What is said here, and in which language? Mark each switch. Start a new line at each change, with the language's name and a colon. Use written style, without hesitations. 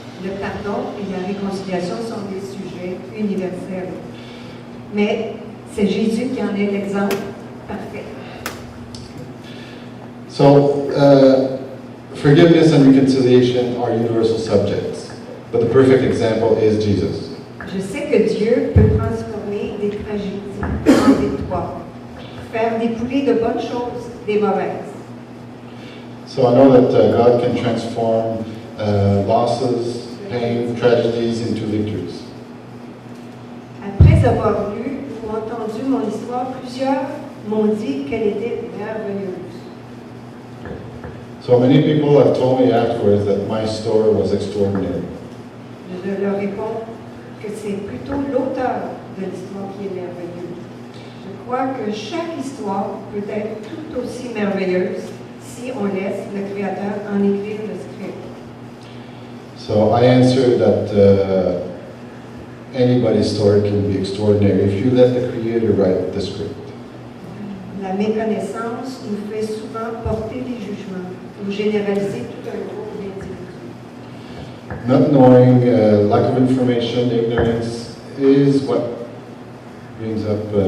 French: Le pardon et la réconciliation sont des sujets universels. Mais c'est Jésus qui en est l'exemple parfait.
English: So, forgiveness and reconciliation are universal subjects, but the perfect example is Jesus.
French: Je sais que Dieu peut transformer des tragédies en victoires, faire dépouler de bonnes choses des mauvaises.
English: So I know that God can transform losses, pain, tragedies into victories.
French: Après avoir lu ou entendu mon histoire, plusieurs m'ont dit qu'elle était merveilleuse.
English: So many people have told me afterwards that my story was extraordinary.
French: Je leur réponds que c'est plutôt l'auteur de l'histoire qui est merveilleuse. Je crois que chaque histoire peut être tout aussi merveilleuse si on laisse le Créateur en écrire le script.
English: So I answered that anybody's story can be extraordinary if you let the Creator write the script.
French: La méconnaissance nous fait souvent porter des jugements ou généraliser tout un groupe d'individus.
English: Not knowing, lack of information, ignorance is what brings up,